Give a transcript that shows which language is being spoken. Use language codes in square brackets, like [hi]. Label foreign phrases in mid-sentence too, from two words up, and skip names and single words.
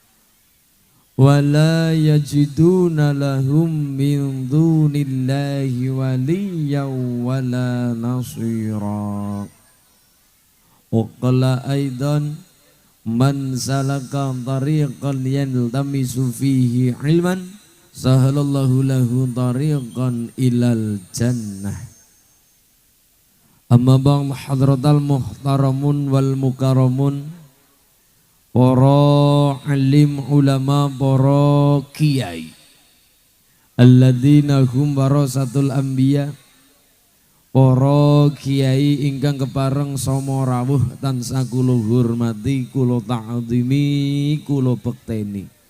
[ar] ولا يجدون لهم من دون الله وليا ولا نصيرا وقال أيضا من سلك طريقا يلتمس فيه علما سهل الله له طريقا إلى الجنة أما بعد حضرات المحترمون والمكرمون [jv] para alim ulama para kiai [ar] الذين هم ورثة الأنبياء [jv] para kiai ingkang kepareng sama rawuh tansah kula hormati kula ta'zimi kula bekteni